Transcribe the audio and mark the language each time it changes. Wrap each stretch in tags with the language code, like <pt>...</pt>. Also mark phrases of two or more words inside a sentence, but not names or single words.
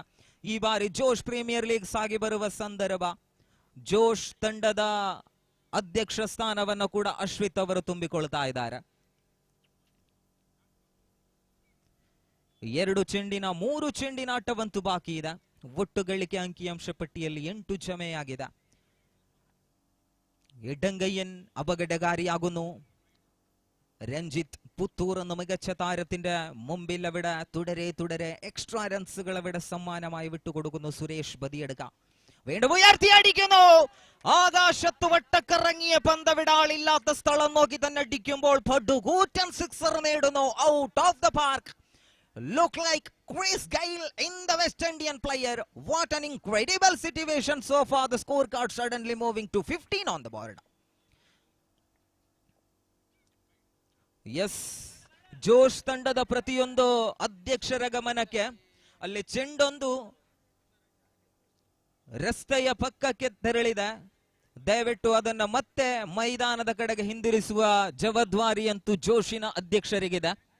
<kn>ಈ ಬಾರಿ ಜೋಶ್ ಪ್ರೀಮಿಯರ್ ಲೀಗ್ ಸಾಗಿ ಬರುವ ಸಂದರ್ಭ ಜೋಶ್ ತಂಡದ ಅಧ್ಯಕ್ಷ ಸ್ಥಾನವನ್ನು ಕೂಡ ಅಶ್ವಿತ್ ಅವರು ತುಂಬಿಕೊಳ್ತಾ ಇದ್ದಾರೆ. 2 ಚೆಂಡಿನ 3 ಚೆಂಡಿನಾಟವಂತೂ ಬಾಕಿ ಇದೆ. ಒಟ್ಟು ಗಳಿಕೆ ಅಂಕಿಅಂಶ ಪಟ್ಟಿಯಲ್ಲಿ 8 ಜಮೆಯಾಗಿದೆ.</kn> <ml>ഇടങ്കയ്യൻ അപകടകാരിയാകുന്നു. രഞ്ജിത്ത് പുത്തൂർ എന്ന മികച്ച താരത്തിന്റെ മുമ്പിൽ അവിടെ തുടരെ എക്സ്ട്രാ റൺസുകൾ അവിടെ സമ്മാനമായി വിട്ടുകൊടുക്കുന്നു സുരേഷ് ബദിയടുക്ക. വീണ്ടും ഉയർത്തി അടിക്കുന്നു. ആകാശത്ത് വട്ടക്കറങ്ങിയ പന്ത് വിടാളില്ലാത്ത സ്ഥലം നോക്കി തന്നെ അടിക്കുമ്പോൾ പടുകൂറ്റൻ സിക്സർ നേടുന്നു.</ml> <en>Out of the park. Look like Chris Gayle in the West Indian player. What an incredible situation so far. The scorecard suddenly moving to 15 on the board. Yes,</en> <kn>ಜೋಶ್ ತಂಡದ ಪ್ರತಿಯೊಂದು ಅಧ್ಯಕ್ಷರ ಗಮನಕ್ಕೆ ಅಲ್ಲಿ ಚೆಂಡೊಂದು ರಸ್ತೆಯ ಪಕ್ಕಕ್ಕೆ ತೆರಳಿದೆ. ದಯವಿಟ್ಟು ಅದನ್ನ ಮತ್ತೆ ಮೈದಾನದ ಕಡೆಗೆ ಹಿಂದಿರಿಸುವ ಜವಾಬ್ದಾರಿ ಅಂತೂ ಜೋಶಿನ ಅಧ್ಯಕ್ಷರಿಗಿದೆ.</kn>